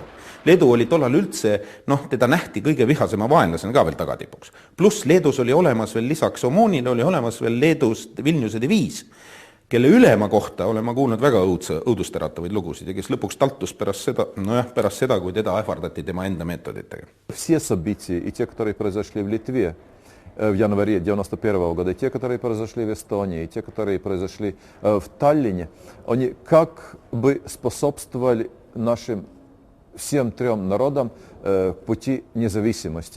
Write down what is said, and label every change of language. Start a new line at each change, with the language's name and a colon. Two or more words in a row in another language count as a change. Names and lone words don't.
Estonian: Leedu oli tollal üldse, teda nähti kõige vihasema vaenlasena ka veel tagatipuks. Pluss Leedus oli olemas veel lisaks Omoonile, oli olemas veel Leedus Vilniuse diviis, kelle ülema kohta olen ma kuulnud väga õudusteratavaid lugusid ja kes lõpuks taltus pärast seda, kui teda ähvardati tema enda meetoditega.
Russian: Все события, и те, которые произошли в Литве в январе 1991 года, и те, которые произошли в Эстонии, и те, которые произошли в Таллине, они как бы способствовали нашим всем трем народам пути независимости.